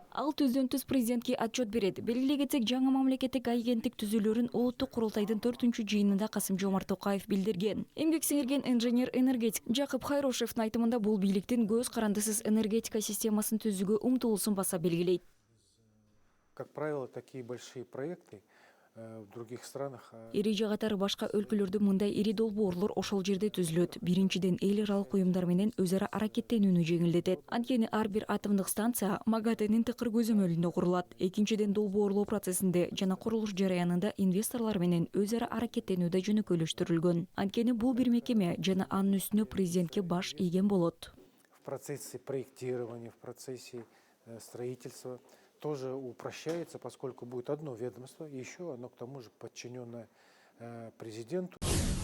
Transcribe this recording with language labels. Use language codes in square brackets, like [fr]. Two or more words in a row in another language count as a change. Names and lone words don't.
[ky] Ал түздөн-түз президентке отчет берет. Белгилей кетсек, жаңы мамлекеттик агенттик түзүлөрүн улуттук курултайдын 4-жыйынында Касым-Жомарт Токаев билдирген. Эмгек сиңирген инженер-энергетик Жакып Хайрошевдин айтымында бул бийликтин көз карандысыз энергетика системасын түзүүгө умтулуусун баса белгилейт. [ru] Как правило, такие большие проекты в других странах. [ky] Ири жагатары башка өлкөлөрдө мындай ири долбоорлор ошол жерде түзүлөт. Биринчиден, эл аралык уюмдар менен өз ара аракеттенүүнү жеңилдетет. Анткени ар бир атомдук станция МАГАТЭнин тыкыр көзөмөлүндө курулат. Экинчиден, долбоорлоо процессинде жана курулуш жараянында инвесторлор менен өз ара аракеттенүү да жөнөкөйлөштүрүлгөн. Анткени бул бир мекеме жана анын үстүнө президентке баш ийген болот. [ru] В процессе проектирования, в процессе строительства тоже упрощается, поскольку будет одно ведомство, еще оно к тому же подчиненное президенту.